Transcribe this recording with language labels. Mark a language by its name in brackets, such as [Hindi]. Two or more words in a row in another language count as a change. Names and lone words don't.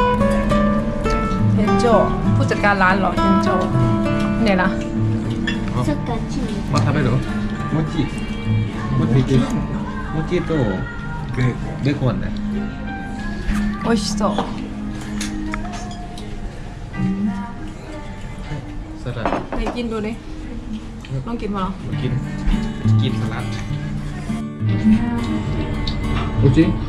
[Thai] 長ผู้จัดการร้านเหรอ店長เนี่ยนะ [Japanese] サッカーチームまあ食べるもちとベーコンね美味しそう [Thai] สลัด ไหนกินดูดิลองกินมาเหรอ มากินสลัด [Japanese] おいしい